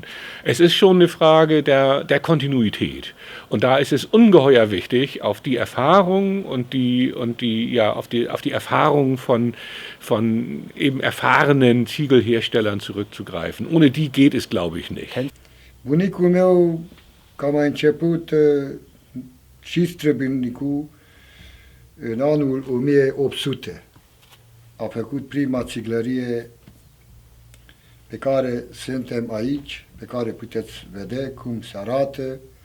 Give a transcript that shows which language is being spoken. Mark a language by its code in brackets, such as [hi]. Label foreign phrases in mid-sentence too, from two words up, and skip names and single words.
[de] Es ist schon eine Frage der Kontinuität. Und da ist es ungeheuer wichtig, auf die Erfahrung auf die Erfahrung von eben erfahrenen Ziegelherstellern zurückzugreifen. Ohne die geht es, glaube ich, nicht. [ro] Bunicul meu cam a început și străbunicul în anul 1800. A făcut prima țiglărie pe care suntem aici, pe care puteți vedea cum se arată.